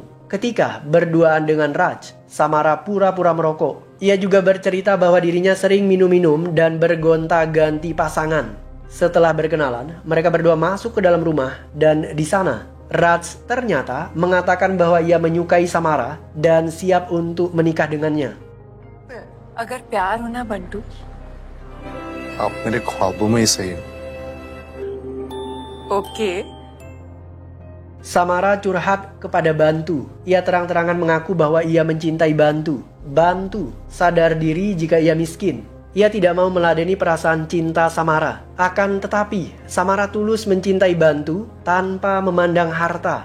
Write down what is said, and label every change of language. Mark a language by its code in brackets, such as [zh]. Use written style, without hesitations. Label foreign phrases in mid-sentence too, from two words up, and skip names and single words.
[id] Ketika berduaan dengan Raj, Samara pura-pura merokok. Ia juga bercerita bahwa dirinya sering minum-minum dan bergonta-ganti pasangan. Setelah berkenalan, mereka berdua masuk ke dalam rumah dan di sana Raj ternyata mengatakan bahwa ia menyukai Samara dan siap untuk menikah dengannya. [hi] अगर प्यार होना बंटू आप मेरे ख्वाबों में ही सही हो। ओके [id] Samara curhat kepada Bantu. Ia terang-terangan mengaku bahwa ia mencintai Bantu. Bantu sadar diri jika ia miskin. Ia tidak mau meladeni perasaan cinta Samara. Akan tetapi, Samara tulus mencintai Bantu tanpa memandang harta.